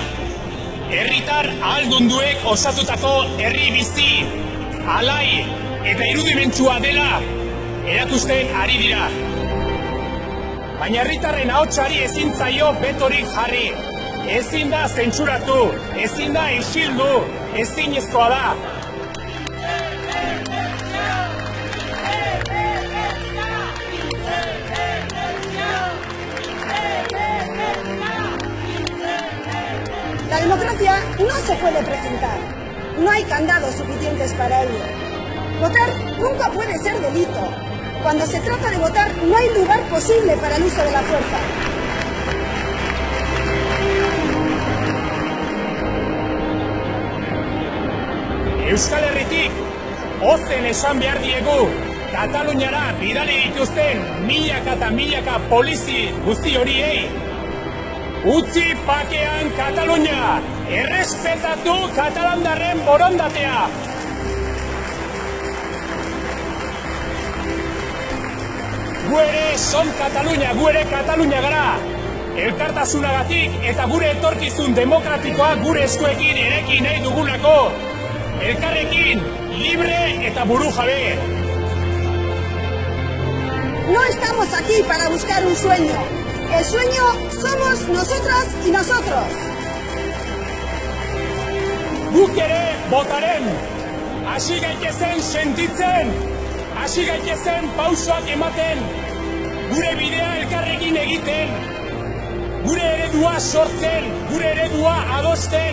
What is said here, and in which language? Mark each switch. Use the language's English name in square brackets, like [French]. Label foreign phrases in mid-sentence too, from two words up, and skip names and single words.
[Basque] Herritar ahaldunduek osatutako herri bizi, alai eta irudimentsua dela erakusten ari dira. Baina herritarren ahotsari ezin zaio betorik jarri. Ezin da zentsuratu, ezin da isildu, ezinezkoa da. [Spanish] La democracia no se puede precintar. No hay candados suficientes para ello. Votar nunca puede ser delito. Cuando se trata de votar, no hay lugar posible para el uso de la fuerza. [Basque] Euskal Herritik ozen esan behar diegu Kataluniara bidali dituzten milaka eta milaka polizi guzti horiei. Utzi pakean Katalunia, errespetatu katalandarren borondatea. Gu ere son Katalunia, gu ere Katalunia gara. Elkartasunagatik eta gure etorkizun demokratikoa gure eskuekin erekin nahi dugulako. Elkarrekin, libre eta buru jabe. [Spanish] No estamos aquí para buscar un sueño. El sueño somos nosotras y nosotros. [Basque] Guk ere botaren. Hasi gaitezen sentitzen. Hasi gaitezen pausoak ematen. Gure bidea elkarrekin egiten. Gure eredua sortzen. Gure eredua adosten.